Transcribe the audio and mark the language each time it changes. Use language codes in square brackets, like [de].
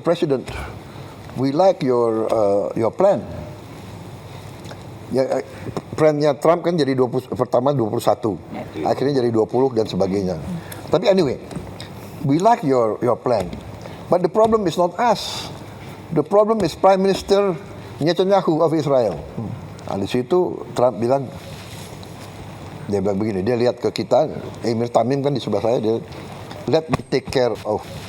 [en] President, we like your plan. [id] Ya, plannya Trump kan jadi 20, pertama 21, akhirnya jadi 20 dan sebagainya. Tapi [en] anyway, we like your plan, but the problem is not us. The problem is Prime Minister Netanyahu of Israel. [id] Nah, di situ Trump bilang, dia bilang begini, dia lihat ke kita, Emir Tamim kan di sebelah saya, dia [en] let me take care of